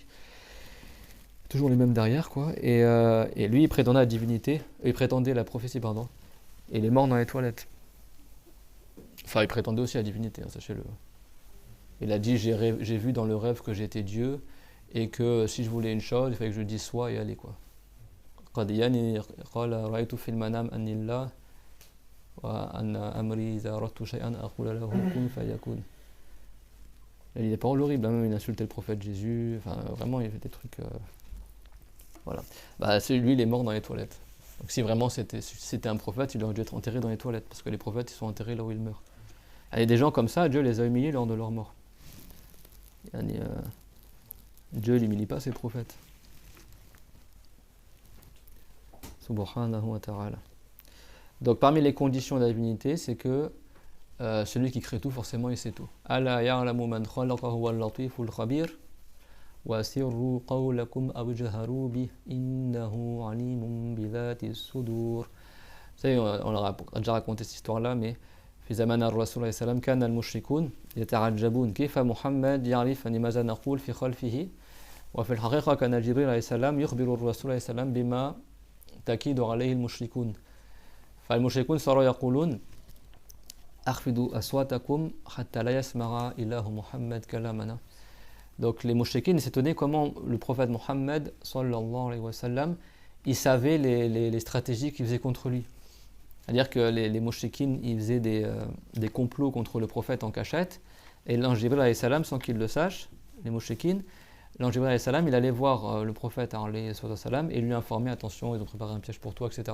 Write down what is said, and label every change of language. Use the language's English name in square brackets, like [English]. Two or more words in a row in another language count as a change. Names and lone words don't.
[French] Toujours les mêmes derrière, quoi. Et lui, il prétendait à la divinité, il prétendait à la prophétie, pardon, et il est mort dans les toilettes. Enfin, il prétendait aussi à la divinité, hein, sachez-le. Il a dit, j'ai vu dans le rêve que j'étais Dieu, et que si je voulais une chose, il fallait que je dise soit et aller, quoi. [Arabic] القادياني قال رأيت في المنام أني الله وأن أمري إذا أردت شيئا أقول له كن فيكون. [French] Il a dit des paroles horribles, hein, même il insultait le prophète Jésus, enfin vraiment il fait des trucs voilà. Lui il est mort dans les toilettes. Donc si vraiment c'était un prophète, il aurait dû être enterré dans les toilettes, parce que les prophètes ils sont enterrés là où ils meurent. Et des gens comme ça, Dieu les a humiliés lors de leur mort. Dieu n'humilie pas ses prophètes. [Arabic] سبحانه وتعالى. [French] Donc parmi les conditions de la divinité, c'est que celui qui crée tout, forcément, il sait tout. [Arabic] ألا يعلم من خلق هو اللطيف الخبير وأسروا قولكم أو اجهروا به إنه عليم بذات الصدور. [French] Vous savez, on leur a déjà raconté cette histoire-là, mais [Arabic] في زمان الرسول صلى الله عليه وسلم كان المشركون يتعجبون كيف محمد يعرف ماذا نقول في خلفه وفي الحقيقة كان جبريل عليه السلام يخبر الرسول عليه السلام بما تكيد عليه المشركون فالمشركون صاروا يقولون أخفضوا أصواتكم حتى لا يسمع إله محمد كلامنا. [French] Donc les mouchriquines s'étonnaient comment le prophète Mohammed [Arabic] صلى الله عليه وسلم [French] il savait les stratégies qu'il faisait contre lui. C'est-à-dire que les mouchriquines ils faisaient des complots contre le prophète en cachette, et l'ange Jibril [Arabic] عليه السلام, [French] sans qu'il le sache, les mouchriquines, l'ange Jibril [Arabic] عليه السلام, [French] il allait voir le prophète [Arabic] عليه السلام [French] et lui informer, attention, ils ont préparé un piège pour toi, etc.